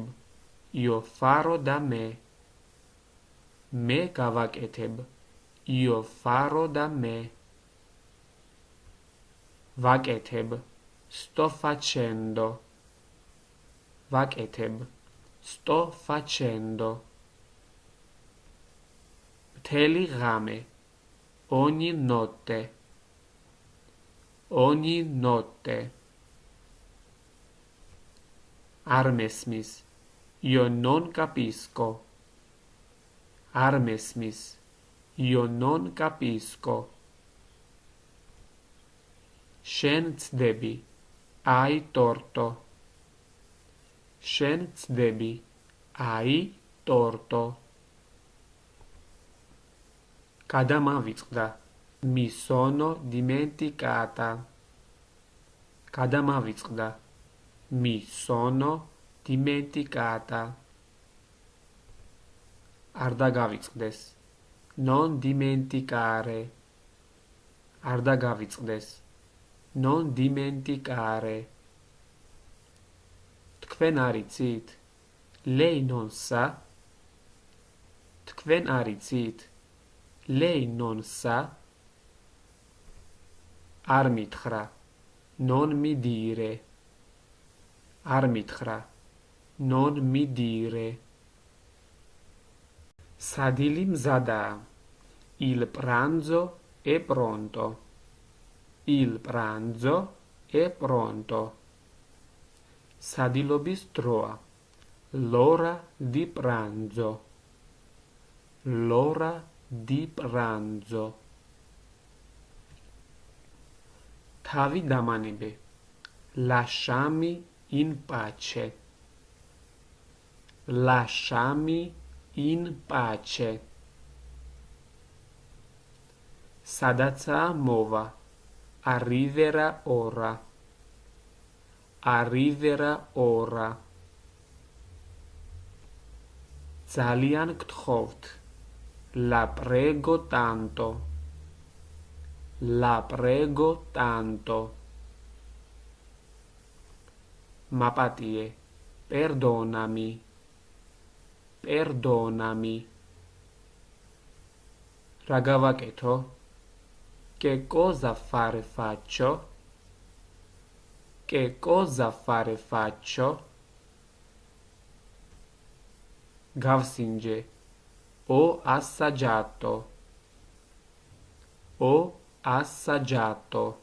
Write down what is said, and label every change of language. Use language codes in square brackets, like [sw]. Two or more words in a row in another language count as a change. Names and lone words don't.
[it] Io farò da me. [ka] მე გავაკეთებ. [it] Io farò da me. Vaketeb. Sto facendo. Vaketeb. Sto facendo. [ka] Მთელი ღამე. [it] Ogni notte. Ogni notte. [ka] Არ მესმის. [it] Io non capisco. [ka] არ მესმის. [it] Io non capisco. [ka] შენ ცდები. [it] Hai torto. [ka] შენ ცდები. [it] Hai torto. Გადამავიწყდა. Mi sono dimenticata. Cadamavitsqda. Mi sono dimenticata. [ka] Არ დაგავიწყდეს. [it] Non dimenticare. [ka] არ დაგავიწყდეს. [it] Non dimenticare. [ka] თქვენ არ იცით? [it] Lei non sa? [ka] თქვენ არ იცით? [it] Lei non sa? [ka] არ მითხრა. [it] Non mi dire. [ka] არ მითხრა. [it] Non mi dire. [ka] Სადილი მზადაა. [it] Il pranzo è pronto. Il pranzo è pronto. [ka] სადილობის დროა. [it] L'ora di pranzo. L'ora di pranzo. [ka] თავი დამანებე. [it] Lasciami in pace. Lasciami in pace. [ka] სადაცაა მოვა. [it] Arriverà ora. Arriverà ora. [ka] Ძალიან გთხოვთ. [it] La prego tanto. La prego tanto. [ka] Mapatie. [it] Perdonami. Perdonami. [ka] რა გავაკეთო? [it] Che cosa fare faccio? Che cosa fare faccio? [ka] Gavsinge. [it] Ho assaggiato. Ho assaggiato.